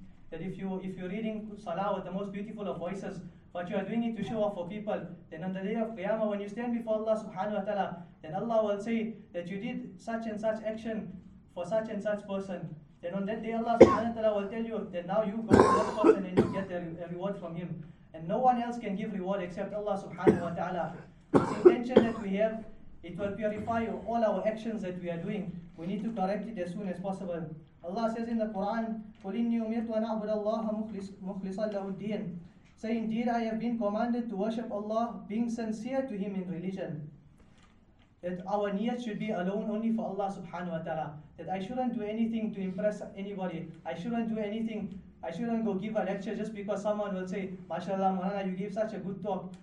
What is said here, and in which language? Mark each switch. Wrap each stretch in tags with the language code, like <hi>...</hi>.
<en>That if you're reading Salah with the most beautiful of voices, but you are doing it to show off for people, then on the day of Qiyamah, when you stand before Allah subhanahu wa ta'ala, then Allah will say that you did such and such action for such and such person. Then on that day Allah subhanahu wa ta'ala will tell you that now you go to that person and you get a reward from him. And no one else can give reward except Allah subhanahu wa ta'ala. This intention that we have, it will purify all our actions that we are doing. We need to correct it as soon as possible. Allah says in the Quran,</en> <ar>قُلْ إِنِّي أُمِرْتُ أَنْ أَعْبُدَ اللَّهَ مُخْلِصًا لَهُ الدِّينَ.</ar> <en>Say, indeed I have been commanded to worship Allah, being sincere to Him in religion. That our niyat should be alone only for Allah subhanahu wa ta'ala. That I shouldn't do anything to impress anybody. I shouldn't do anything. I shouldn't go give a lecture just because someone will say, MashaAllah, Maulana, you gave such a good talk.</en>